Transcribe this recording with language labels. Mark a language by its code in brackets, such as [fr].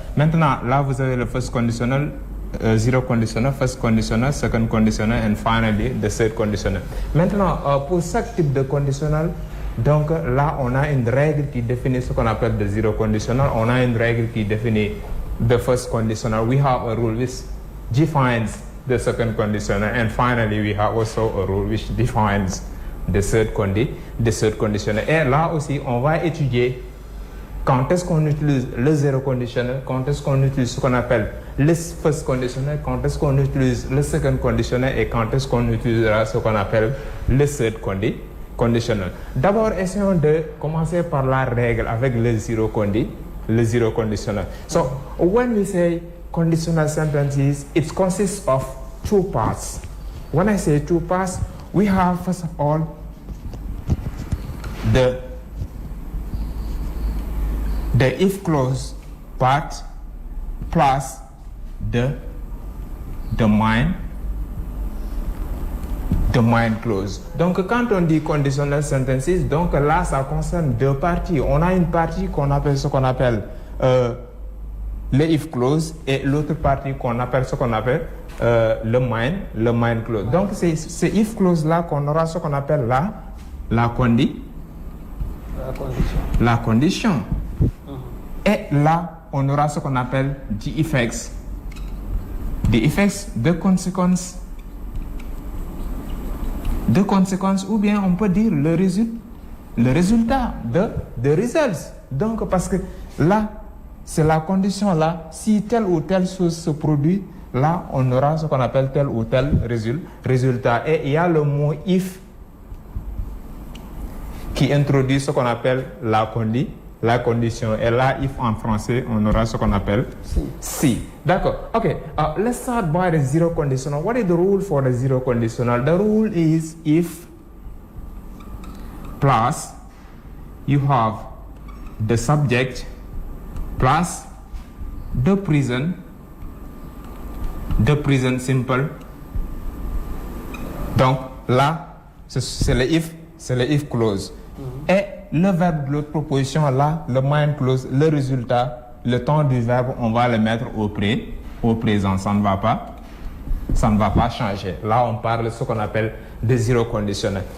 [fr] Maintenant là vous avez le [en] first conditionnel, zero conditional, first conditional, second conditional, and finally the third conditional. [fr] Maintenant, pour chaque type de conditionnel, donc là, on a une règle qui définit ce qu'on appelle [en] the zero conditional. [fr] On a une règle qui définit [en] the first conditional. We have a rule which defines the second conditional, and finally we have also a rule which defines the third conditional. [fr] Et là aussi, on va étudier quand est-ce qu'on utilise le zéro conditionnel, quand est-ce qu'on utilise ce qu'on appelle le first conditionnel, quand est-ce qu'on utilise le second conditionnel et quand est-ce qu'on utilisera ce qu'on appelle le third conditionnel. D'abord, essayons de commencer par la règle avec le zero conditionnel. [en] So, when we say conditional sentences, it consists of two parts. When I say two parts, we have first of all the if clause part plus the main clause. [fr] Donc quand on dit [en] conditional sentences, [fr] donc là ça concerne deux parties. On a une partie qu'on appelle ce qu'on appelle le if clause et l'autre partie qu'on appelle ce qu'on appelle le main clause. Donc c'est if clause là qu'on aura ce qu'on appelle la condition. Et là on aura ce qu'on appelle [en] the effects [fr] de conséquences ou bien on peut dire le résultat de results. Donc parce que là c'est la condition là, si telle ou telle chose se produit, là on aura ce qu'on appelle tel ou tel résultat. Et il y a le mot if qui introduit ce qu'on appelle la condition. Et là, if en français, on aura ce qu'on appelle si. D'accord. Okay. [en] Let's start by the zero conditional. What is the rule for the zero conditional? The rule is if plus you have the subject plus the present simple. [fr] Donc là, c'est le if clause. Et le verbe de l'autre proposition là, le main clause, le résultat, le temps du verbe, on va le mettre au présent. Ça ne va pas changer. Là, on parle de ce qu'on appelle de zero conditionnel.